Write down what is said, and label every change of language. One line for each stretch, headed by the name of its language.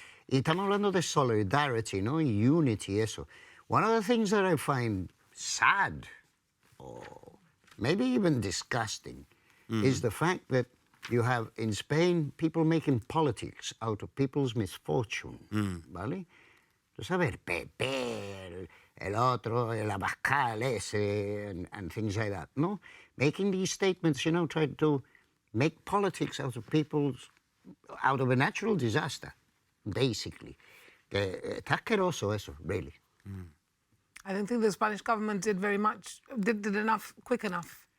Spanish: Y estamos hablando de solidarity, ¿no? Y unity, eso.
English: One of the things that I find sad, or maybe even disgusting, is the fact that you have in Spain people making politics out of people's misfortune,
Spanish: ¿vale? Tú sabes, el PP, el otro, el Abascal ese,
English: and things like that,
Spanish: ¿no?
English: Making these statements, you know, trying to make politics out of a natural disaster, basically.
Spanish: Que está asqueroso eso,
English: really. I don't think the Spanish government did enough quick enough.